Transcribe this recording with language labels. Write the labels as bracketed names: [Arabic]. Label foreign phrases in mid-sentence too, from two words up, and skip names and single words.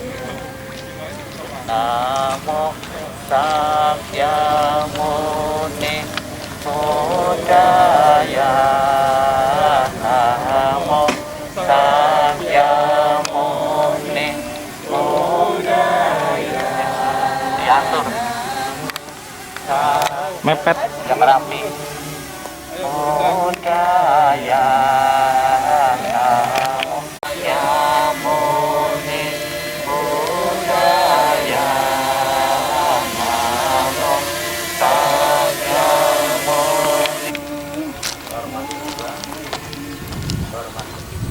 [Pali] Namo Sakyamuni Buddhaya. Namo Sakyamuni Buddhaya. [Indonesian] Diatur mepet yang rapi. [Pali] Buddhaya. Namo Sakyamuni Buddhaya. Namo Sakyamuni. [Indonesian] Hormat juga, hormat ketiga.